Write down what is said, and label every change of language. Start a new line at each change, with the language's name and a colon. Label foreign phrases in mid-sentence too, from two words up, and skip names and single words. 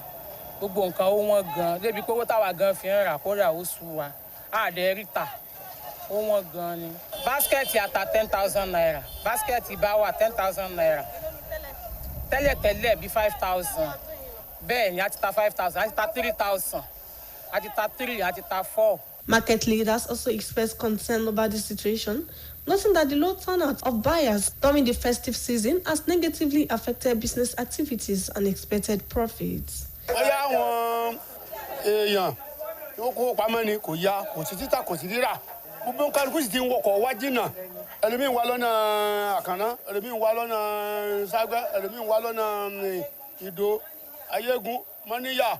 Yoruba: Gbogbo nǹkan ó wọ́n gan. Débi pé owó táwa gan fi ń rà kódà ó sú wa. Àdé ríta ó wọ́n gan ni. Basket ata 10,000 naira. Basket báwà 10,000 naira. Tẹ́lẹ̀tẹ́lẹ̀ bí 5,000. Bẹ́ẹ̀ ni a ti ta 5,000, a ti ta 3,000. A ti ta 3, a ti ta 4.
English: Market leaders also expressed concern over the situation, noting that the low turnout of buyers during the festive season has negatively affected business activities and expected profits.
Yoruba: Àwọn èèyàn tó kó pamọ́ ni kò yá, kò sí títà, kò sí rírà. Gbogbo kálukú sì ti ń wọkọ̀ wá jìnnà. Ẹlòmíín wá lọ́nà Àkànná, ẹlòmíín wá lọ́nà Ságbẹ́, ẹlòmíín wá lọ́nà Ìdó, Ayégún, Mọ́níyà.